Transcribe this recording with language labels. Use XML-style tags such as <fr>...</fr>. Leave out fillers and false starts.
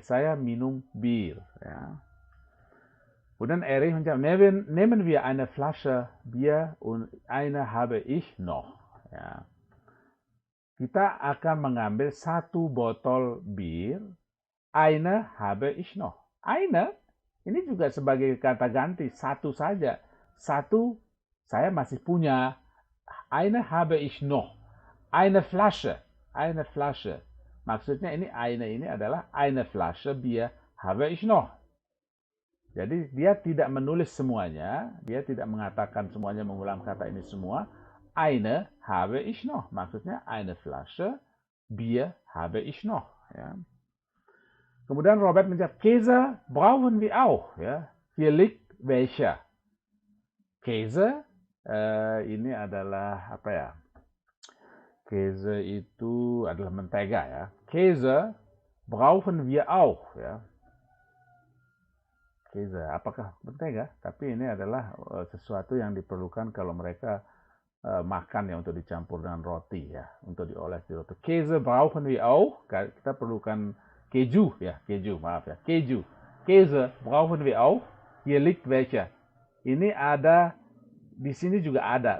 <id>Saya minum bir. Ya. Kemudian Erich menjawab,</id> <de>nehmen wir eine Flasche Bier und eine habe ich noch. Ya.</de> <id>Kita akan mengambil 1 botol bir,</id> <de>eine habe ich noch.</de> <id>Eine, ini juga sebagai kata ganti, satu saja. Satu, saya masih punya.</id> <de>Eine habe ich noch. Eine Flasche. Eine Flasche.</de> <id>Maksudnya ini adalah</id> <de>eine Flasche Bier habe ich noch.</de> <id>Jadi dia tidak menulis semuanya, dia tidak mengatakan semuanya, mengulang kata ini semua.</id> <de>Eine habe ich noch. Maksudnya eine Flasche Bier habe ich noch. Ya.</de> <id>Kemudian Robert menjawab,</id> <de>Käse brauchen wir auch.</de> <id>Ya.</id> <de>Hier liegt welcher.</de> <id>Käse ini adalah apa ya? Käse itu adalah mentega ya.</id> <de>Käse brauchen wir auch ya.</de> <id>Käse, apakah mentega? Tapi ini adalah sesuatu yang diperlukan kalau mereka makan ya, untuk dicampur dengan roti ya, untuk dioles di roti.</id> <de>Käse brauchen wir auch.</de> <id>Kita perlukan keju ya, keju, maaf ya, keju.</id> <de>Käse brauchen wir auch. Hier liegt welcher.</de> <id>Ini ada di sini juga ada.</id>